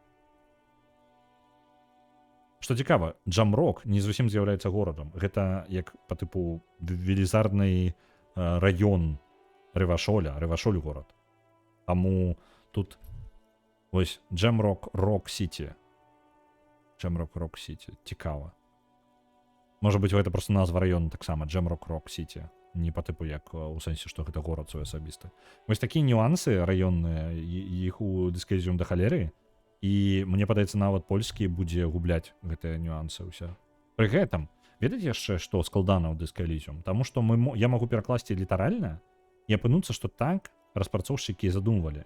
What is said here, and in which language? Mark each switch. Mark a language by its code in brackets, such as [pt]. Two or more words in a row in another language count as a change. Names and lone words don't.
[be] Што цікава, Джамрок не зусім з'яўляецца горадам. Гэта як па тыпу велізарны раён Рэвашоль горад. Таму тут вось Джамрок, Рок-Сіті. [uk] Джемрок Рок Сіті. Цікаво. Може бути, [be] гэта просто назва району таксама. Джемрок Рок Сіті. Не по типу, як у сенсі, што гэта горад свой асабісты. Вось такія нюансы раённыя, іх у Disc-Elysium да халеры. І мне падаецца, нават польскі будзе губляць гэтыя нюансы ўсе. Пры гэтым, ведаеце яшчэ, што складана ў Disc-Elysium? Таму што я магу перакласці літаральна і апынуцца, што так распрацоўшчыкі задумвалі.